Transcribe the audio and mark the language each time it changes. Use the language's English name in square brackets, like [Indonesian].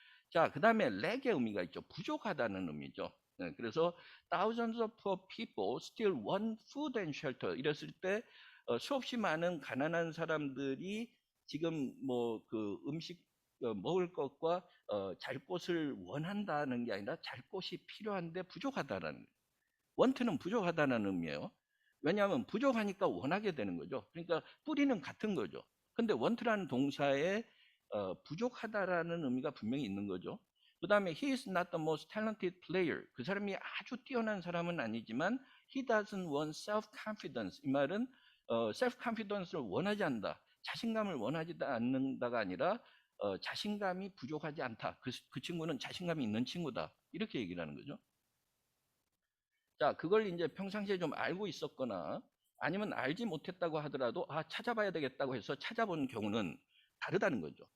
[Korean] 자, 그 다음에 렉의 의미가 있죠. 부족하다는 의미죠. 네, 그래서 [English] thousands of poor people still want food and shelter [Korean] 이랬을 때 수없이 많은 가난한 사람들이 지금 뭐 그 음식 먹을 것과 잘 곳을 원한다는 게 아니라 잘 곳이 필요한데 부족하다라는, 원트는 부족하다는 의미예요. 왜냐하면 부족하니까 원하게 되는 거죠. 그러니까 뿌리는 같은 거죠. 근데 원트라는 동사에 부족하다라는 의미가 분명히 있는 거죠. [English] 그 다음에 he is not the most talented player. [Korean] 그 사람이 아주 뛰어난 사람은 아니지만 [English] he doesn't want self-confidence. [Korean] 이 말은 self-confidence를 원하지 않는다. 자신감을 원하지 않는다가 아니라 자신감이 부족하지 않다. 그 친구는 자신감이 있는 친구다. 이렇게 얘기를 하는 거죠. 자, 그걸 이제 평상시에 좀 알고 있었거나 아니면 알지 못했다고 하더라도 찾아봐야 되겠다고 해서 찾아본 경우는 다르다는 거죠.